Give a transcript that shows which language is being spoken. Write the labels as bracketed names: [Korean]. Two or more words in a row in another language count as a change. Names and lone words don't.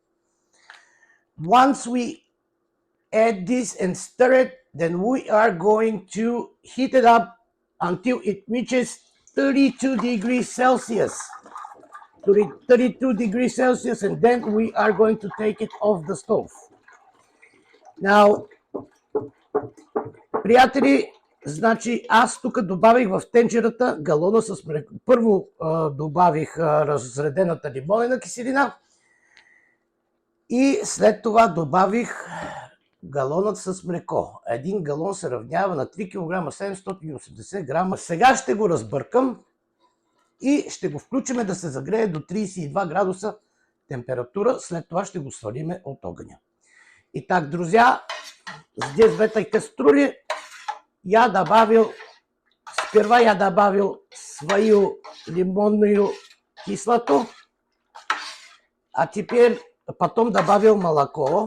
[English] Once we add this and stir it, then we are going to heat it up until it reaches 32 degrees Celsius. 32 degrees Celsius, and then we are going to take it off the stove. Now, [Bulgarian] приятели, Значи аз тук добавих в тенджерата галона с млеко. Първо добавих разредената лимонена киселина и след това добавих галонът с млеко. Един галон се равнява на 3 кг 780 грама. Сега ще го разбъркам и ще го включим да се загрее до 32 градуса температура. След това ще го свалиме от огъня. [Russian] Итак, друзья, здесь в этой кастрюле сперва я добавил свою лимонную кислоту, а теперь потом добавил молоко.